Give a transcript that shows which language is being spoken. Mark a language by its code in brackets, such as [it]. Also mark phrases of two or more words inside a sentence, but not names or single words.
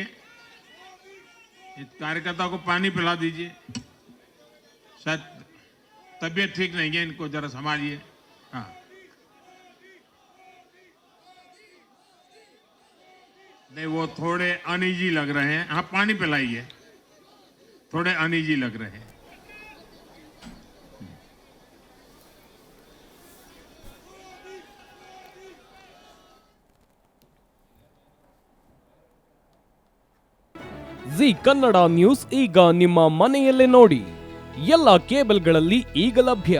[hi] इस कार्यकर्ता को पानी पिला दीजिए, शायद तबीयत ठीक नहीं है, इनको जरा संभालिए। हाँ, नहीं वो थोड़े अनईजी लग रहे हैं। हाँ, पानी पिलाइए, थोड़े अनईजी लग रहे हैं। [kn] ಜಿ ಕನ್ನಡ ನ್ಯೂಸ್ ಈಗ ನಿಮ್ಮ ಮನೆಯಲ್ಲೇ ನೋಡಿ. ಎಲ್ಲ ಕೇಬಲ್ಗಳಲ್ಲಿ ಈಗ ಲಭ್ಯ.